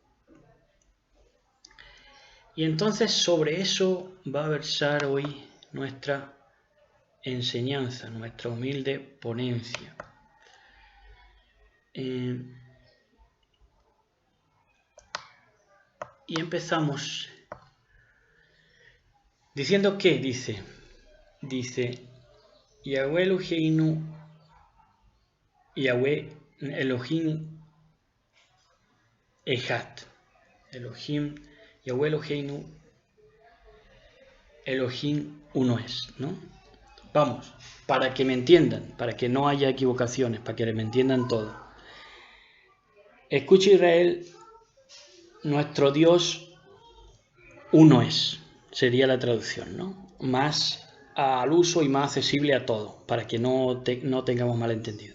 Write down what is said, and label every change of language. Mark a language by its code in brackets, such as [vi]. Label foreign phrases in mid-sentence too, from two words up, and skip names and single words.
[es] Y entonces sobre eso va a versar hoy nuestra enseñanza, nuestra humilde ponencia. Y empezamos diciendo que dice [he] Yahweh Eloheinu, Yahweh Elohim Echad. [es] Elohim, Yahweh Eloheinu, Elohim uno es, ¿no? Vamos, para que me entiendan, para que no haya equivocaciones, para que me entiendan todo. Escucha Israel, nuestro Dios uno es, sería la traducción, ¿no? Más al uso y más accesible a todo, para que no tengamos malentendido.